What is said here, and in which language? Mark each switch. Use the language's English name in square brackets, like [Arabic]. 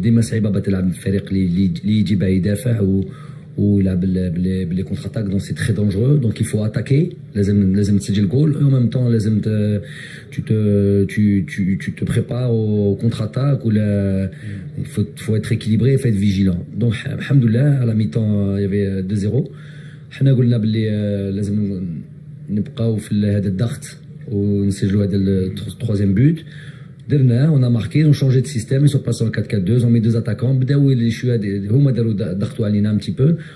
[Arabic] ديما صعيبه باش تلعب فريق اللي يجي باه يدافع ويلعب باللي كونتر اتاك. [French] دونك سي تري دانجرو. دونك il faut attaquer. [Arabic] لازم تسجل جول. [French] en même temps لازم tu te prépares au contre-attaque ou il faut être équilibré et faut être vigilant. Donc alhamdoulilah à la mi-temps il y avait 2-0. [Arabic] حنا قلنا باللي لازم نبقاو في هذا الضغط ونسجلوا هذا الترويزيام بوت. [French] درناه on a marqué, on changé de système, ils sont passés en 4-4-2, on met deux attaquants, [Arabic] بداو شويه هما داروا ضغطوا علينا [French] un petit peu.